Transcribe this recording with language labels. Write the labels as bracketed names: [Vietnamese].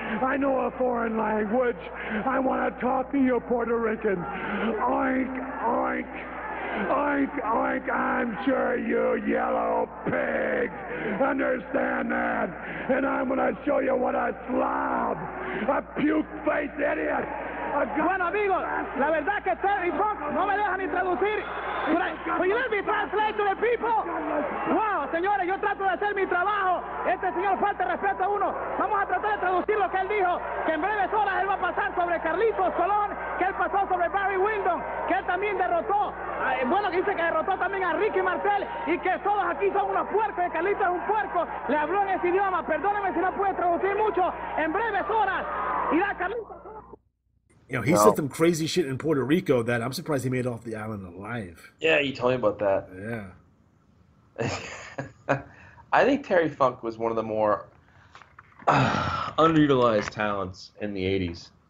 [English] I know a foreign language. I want to talk to you Puerto Ricans. Oink, oink. Oink, oink, I'm sure you yellow pigs understand that. And I'm going to show you what a slob, a puke-faced idiot. [Spanish] Bueno, amigos, la verdad que Terry Funk no me deja ni traducir. [English] Will you let me translate to the people? [Spanish] Wow, señores, yo trato de hacer mi trabajo. Este señor falta de respeto a uno. Vamos a tratar de traducir lo que él dijo, que en breves horas él va a pasar sobre Carlitos Colón, que él pasó sobre Barry Windham, que él también derrotó, bueno, dice que derrotó también a Ricky Martel y que todos aquí son unos puercos, que Carlitos es un puerco. Le habló en ese idioma, perdóneme si no puede traducir mucho. En breves horas irá Carlitos. [English] You know, he said some crazy shit in Puerto Rico that I'm surprised he made it off the island alive. Yeah, you told me about that. Yeah. I think Terry Funk was one of the more underutilized talents in the 80s.